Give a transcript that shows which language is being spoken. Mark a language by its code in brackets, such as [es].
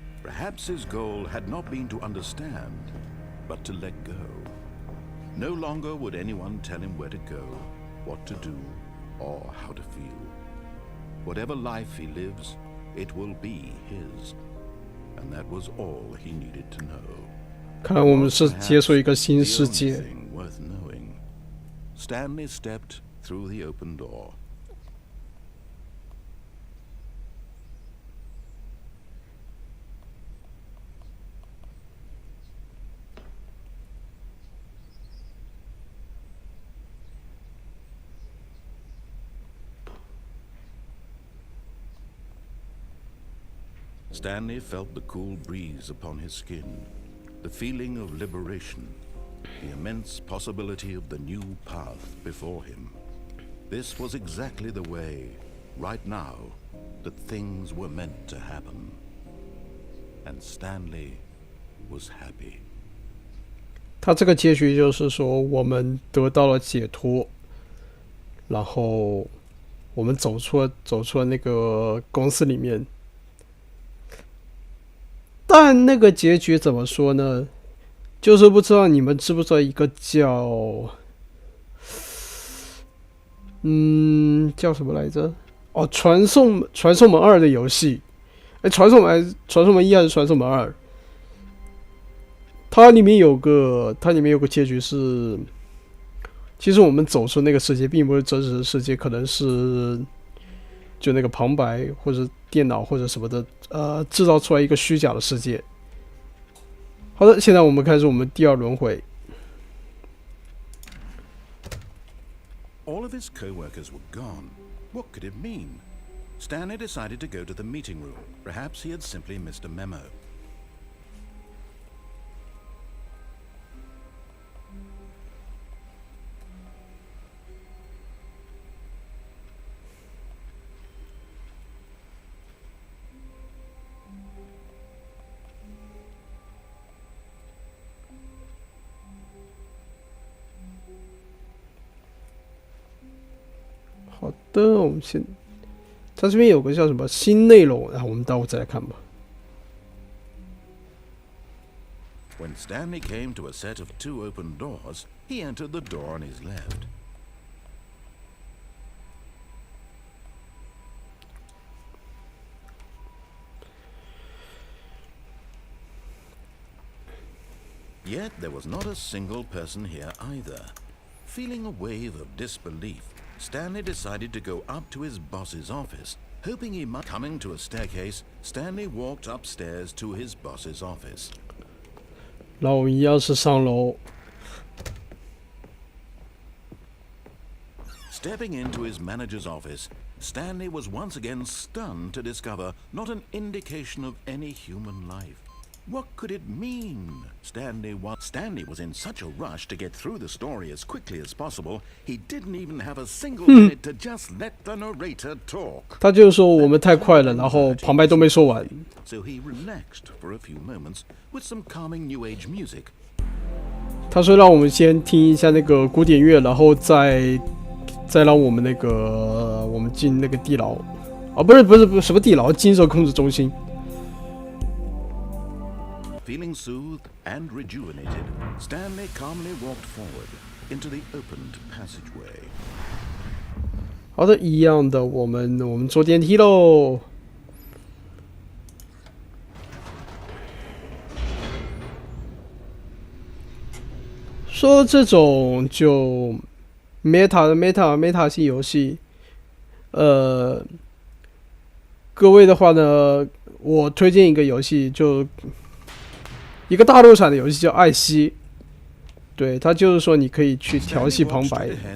[en] Perhaps his goal had not been to understand, but to let go. No longer would anyone tell him where to go, what to do, or how to feel. Whatever life he lives, it will be his. And that was all he needed to know. [zh] 看来我们是接触一个新世界。 [en] Worth knowing. Stanley stepped through the open door. Stanley felt the cool breeze upon his skin, the feeling of liberation, the immense possibility of the new path before him. This was exactly the way, right now, that things were meant to happen. And Stanley was happy. [zh] 他这个结局就是说，我们得到了解脱，然后我们走出了那个公司里面。但那个结局怎么说呢？就是不知道你们知不知道一个叫叫什么来着？哦，传送门2的游戏。传送门1还是传送门2？它里面有个结局是，其实我们走出那个世界并不是真实的世界，可能是就那个旁白或者电脑或者什么的，制造出来一个虚假的世界。好的，现在我们开始我们第2轮回。 [en] All of his co-workers were gone. What could it mean? Stanley decided to go to the meeting room. Perhaps he had simply missed a memo. [zh] 好的，我们先，它这边有个叫什么新内容，然后我们待会再来看吧。 [en] When Stanley came to a set of 2 open doors, he entered the door on his left. Yet there was not a single person here either. Feeling a wave of disbelief, Stanley decided to go up to his boss's office, hoping he might. Coming to a staircase, Stanley walked upstairs to his boss's office. [zh] 然后我们一样是上楼。 [en] Stepping into his manager's office, Stanley was once again stunned to discover not an indication of any human life. What could it mean? Stanley was in such a rush to get through the story as quickly as possible, he didn't even have a single minute to just let the narrator talk. [zh] 他就是说我们太快了，然后旁白都没说完。 [en] So he relaxed for a few moments with some calming new age music. [zh] 他说让我们先听一下那个古典乐，然后再让我们我们进那个地牢。啊，不是什么地牢，精神控制中心。 [en] Feeling soothed and rejuvenated, Stanley calmly walked forward into the opened passageway. [zh] 好的，一样的，我们坐电梯喽。说这种就 meta 系游戏，各位的话呢，我推荐一个游戏，就一个大陆产的游戏叫《艾希》，对，它就是说你可以去调戏旁白。